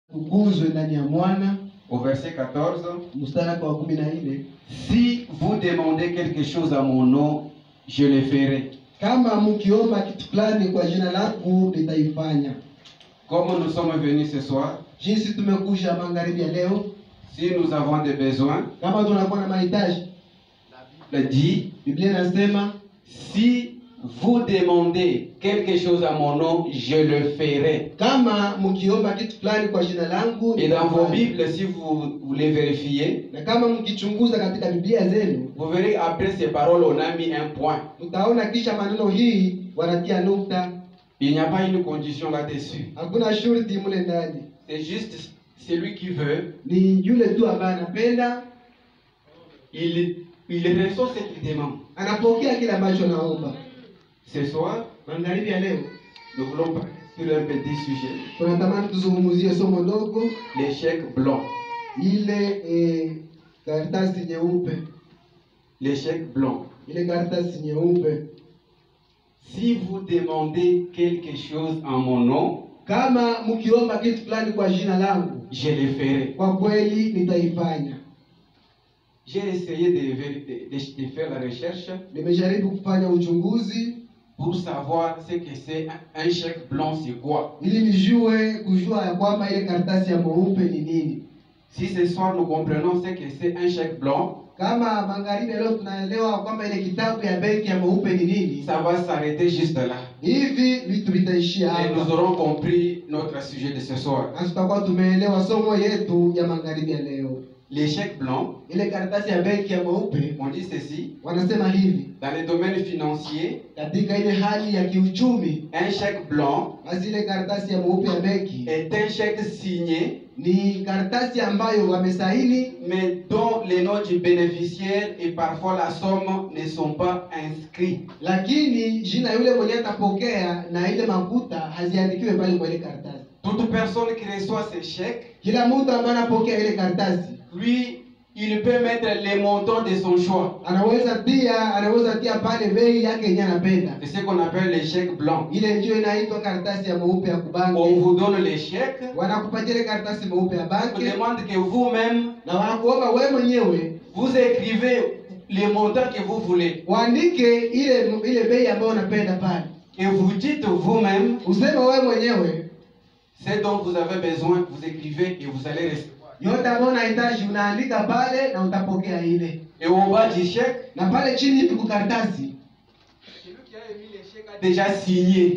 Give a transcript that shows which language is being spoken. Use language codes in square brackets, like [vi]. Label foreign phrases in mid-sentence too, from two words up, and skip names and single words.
[sw] tukuzwe ndani ya mwana. [fr] Au verset 14, [sw] Mstari wa 14, [fr] si vous demandez quelque chose à mon nom, je le ferai. [sw] kama mkiomba kitu fulani kwa jina langu nitaifanya. [fr] Comme nous sommes venus ce soir, [sw] Jinsi tumekuja magharibi ya leo, [fr] si nous avons des besoins, [sw] kama tunakuwa na mahitaji, [fr] la Bible dit, [sw] Biblia inasema [fr] si vous demandez quelque chose à mon nom, je le ferai. [sw] kama mkiomba kitu fulani kwa jina langu [fr] Et dans vos [sw] nitafanya. [fr] Bibles, si vous les vérifiez, [sw] Na kama mkichunguza katika Biblia zenu, [fr] vous verrez après ces paroles, on a mis un point. [sw] mtaona kisha maneno hii wanatia nukta. [fr] Il n'y a pas une condition là-dessus. [sw] Hakuna shurti mule ndani. [fr] C'est juste celui qui veut, [sw] Ni yule tu ambaye anapenda, [fr] il reçoit ce qu'il demande. [sw] anapokea kile ambacho anaomba. [fr] Ce soir, [sw] Magharibi ya leo [fr] nous voulons parler sur un petit sujet, [sw] tunatamani tuzungumzie somo dogo, [fr] l'échec blanc. [sw] ile karatasi nyeupe, [fr] L'échec blanc. [sw] ile karatasi nyeupe. [fr] Si vous demandez quelque chose en mon nom, [sw] Kama mkiomba kitu fulani kwa jina langu, [fr] je le ferai. [sw] kwa kweli nitaifanya. [fr] J'ai essayé de faire la recherche [sw] Nimejaribu kufanya uchunguzi [fr] pour savoir ce que c'est un chèque blanc, c'est quoi. [sw] ili nijue kujua ya kwamba ile karatasi ya mweupe ni nini. [fr] Si ce soir nous comprenons ce que c'est un chèque blanc, [sw] Kama magharibi leo tunaelewa kwamba ile kitabu ya benki ya mweupe ni nini, [fr] ça va s'arrêter juste là. [sw] hivi vitu vitaishia [fr] Et nous [sw] hapa. [fr] aurons compris notre sujet de ce soir. [sw] Na tutakuwa tumeelewa somo yetu ya magharibi ya leo. [fr] L'échec blanc, [sw] Ile karatasi ya benki ya mweupe [fr] on dit ceci, [sw] wanasema hivi, [fr] dans le domaine financier, [sw] katika ile hali ya kiuchumi, [fr] un chèque blanc [sw] basi ile karatasi ya mweupe ya benki [fr] est un chèque signé, [sw] ni karatasi ambayo wamesaini, [fr] mais dont les noms du bénéficiaire et parfois la somme ne sont pas inscrits. [sw] lakini jina yule mwenye atapokea na ile makuta haziandikiwe pale kwa ile karatasi. [fr] Toute personne qui reçoit ce chèque, [sw] Kila mtu ambaye anapokea ile karatasi [fr] lui, il peut mettre les montants de son choix. [sw] anaweza tia pale bei yake yenyewe anapenda. [fr] C'est ce qu'on appelle les chèques blancs. [sw] Ile ndio inaitwa karatasi ya mweupe ya [fr] On [sw] kubanki. [fr] vous donne les chèques, [sw] Wanakupatia ile karatasi mweupe ya [fr] on [sw] banki [fr] demande que vous-même, [sw] na wanakuomba wewe mwenyewe [fr] vous écrivez les montants que vous voulez. [sw] uandike ile bei ambayo unapenda pale. [fr] Et vous dites vous-même [sw] Useme wewe mwenyewe [fr] ce dont vous avez besoin, vous écrivez et vous allez recevoir. [sw] yote ambayo unahitaji unaandika pale na utapokea ile. [fr] Et au bas du chèque, [sw] Na pale chini iko karatasi. [fr] celui qui a émis les chèques a déjà signé.